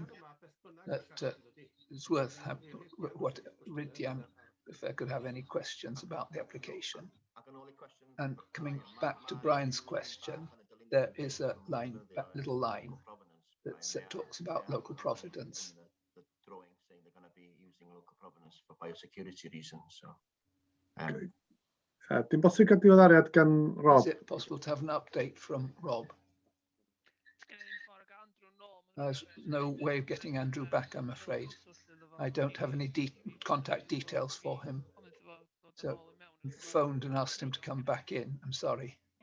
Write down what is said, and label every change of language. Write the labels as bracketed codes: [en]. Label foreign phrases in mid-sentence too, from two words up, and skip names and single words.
[en] That it's worth what Ridian, if I could have any questions about the application. And coming back to Brian's question, there is a line, that little line that talks about local providence. Saying they're going to be using local provenance for biosecurity reasons. So, [cy] dim bosib cael diweddariad gan Rob. [en] Is it possible to have an update from Rob? There's no way of getting Andrew back, I'm afraid. I don't have any contact details for him. So I phoned and asked him to come back in. I'm sorry.